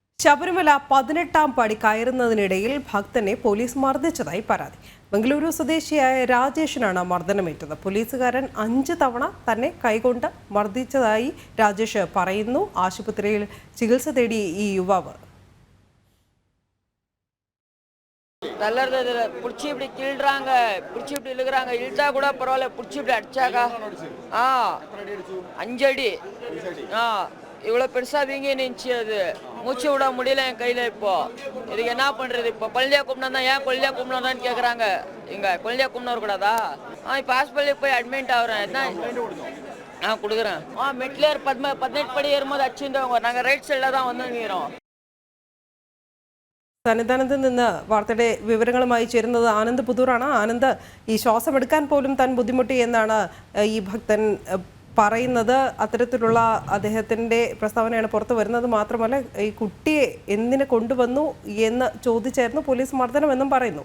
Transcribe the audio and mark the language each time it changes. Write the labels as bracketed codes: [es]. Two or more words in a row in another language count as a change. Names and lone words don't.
[ml] ശബരിമല 18ാം പടി കയറുന്നതിനിടയിൽ ഭക്തനെ പോലീസ് മർദ്ദിച്ചതായി പരാതി. ബംഗളൂരു സ്വദേശിയായ രാജേഷിനാണ് മർദ്ദനമേറ്റത്. പോലീസുകാരൻ 5 തവണ തന്നെ കൈകൊണ്ട് മർദ്ദിച്ചതായി രാജേഷ് പറയുന്നു. ആശുപത്രിയിൽ ചികിത്സ തേടി ഈ യുവാവ് [ta] பிடிச்சி இப்படி கிள்றாங்க, பிடிச்சி இப்படி இழுக்கிறாங்க, இழுத்தா கூட பரவாயில்ல, பிடிச்சி இப்படி அடிச்சாக்கா 5 அடி இவ்வளோ பெருசாக வீங்கி நின்றுச்சு. அது மூச்சு விட முடியல என் கையில். இப்போ இதுக்கு என்ன பண்ணுறது? இப்போ கொல்லியா கும்பினா தான், ஏன் கொல்லியா கும்பினாதான்னு கேட்குறாங்க. இங்கே கொல்லியா கும்பினா கூடாதா? இப்போ ஹாஸ்பிட்டலுக்கு போய் அட்மிட் ஆகுறேன். என்ன கொடுக்குறேன். மெட்லேர் 18 படி ஏறும்போது அடிச்சுருந்தவங்க. நாங்கள் ரைட் சைடில் தான் வந்துங்கிறோம். [ml] സന്നിധാനത്ത് നിന്ന് വാർത്തയുടെ വിവരങ്ങളുമായി ചേരുന്നത് ആനന്ദ് പുതൂറാണ്. ആനന്ദ്, ഈ ശ്വാസമെടുക്കാൻ പോലും താൻ ബുദ്ധിമുട്ടി എന്നാണ് ഈ ഭക്തൻ പറയുന്നത്. അത്തരത്തിലുള്ള അദ്ദേഹത്തിൻ്റെ പ്രസ്താവനയാണ് പുറത്തു വരുന്നത്. മാത്രമല്ല, ഈ കുട്ടിയെ എന്തിനെ കൊണ്ടുവന്നു എന്ന് ചോദിച്ചായിരുന്നു പോലീസ് മർദ്ദനമെന്നും പറയുന്നു.